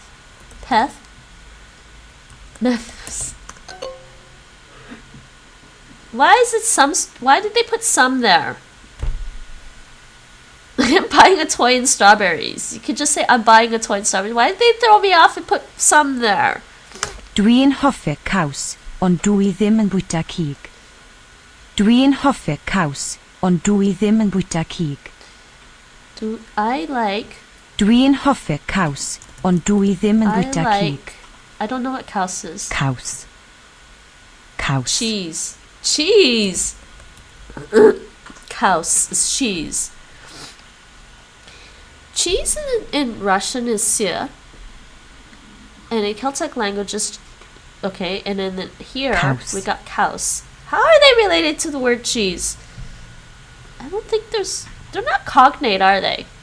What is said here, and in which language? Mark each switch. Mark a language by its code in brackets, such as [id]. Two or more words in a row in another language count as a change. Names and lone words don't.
[cy] Peth? [en] Memphis. Why is it some? Why did they put some there? I'm buying a toy in strawberries. You could just say I'm buying a toy in strawberries. Why did they throw me off and put some there? [cy] Dwi'n hoffi caws, ond dwi ddim yn bwyta cig. Dwi'n hoffi caws, ond dwi ddim yn bwyta cig. Dwi'n hoffi caws, ond dwi ddim yn bwyta cig. [en] I don't know what caws is. Caws. Cheese. Caws is cheese. Cheese in Russian is syr. And in Celtic languages, okay, and then here Cows. We got cows. How are they related to the word cheese? I don't think they're not cognate, are they?